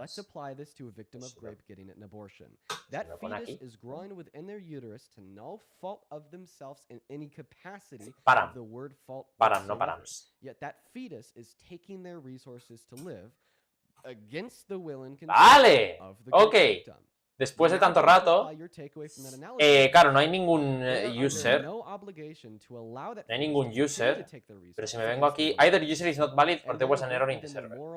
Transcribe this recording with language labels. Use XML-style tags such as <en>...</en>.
<en>Let's apply this to a victim of rape getting an abortion. That fetus is growing within their uterus to no fault of themselves in any capacity. Param. The word fault. Param, no params. Yet that fetus is taking their resources to live against the will and consent of the victim.</en> <es>Después de tanto rato, claro, no hay ningún user. No hay ningún user.</es> <en>Pero si me vengo aquí, either user is not valid or there was an error in the server.</en>